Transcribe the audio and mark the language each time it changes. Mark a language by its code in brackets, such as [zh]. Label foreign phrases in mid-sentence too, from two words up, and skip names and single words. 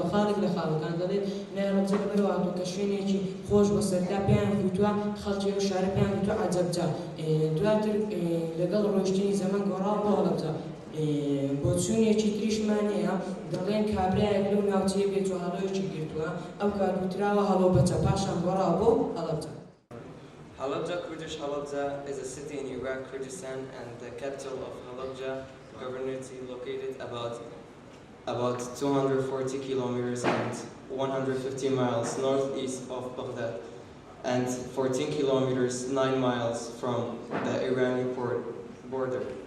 [ckb] خاڵێک لە خاڵەکان دەڵێت ناوی هەڵەبجە لەبەرەوە هاتووە کە شوێنێکی خۆش بۆ سەردا پێیان وتووە، خەڵکی ئەو شارە پێیان وتووە عەجەبجا. دواتر لەگەڵ ڕۆیشتنی زەمەن گۆڕاوە بۆ هەڵەبجە. بۆ چوونێکی تریشمان هەیە، دەڵێن کابرایەک لەو ناوچەیە بێت و هەڵۆیەکی گرتووە، ئەو کات وتراوە هەڵۆبەچە، پاشان گۆڕاوە بۆ هەڵەبجە. [en] Halabja, Kurdish Halabja, is a city in Iraq, Kurdistan, and the capital of Halabja Governorate, located about 240 kilometers and 150 miles northeast of Baghdad, and 14 kilometers, 9 miles from the Iranian border.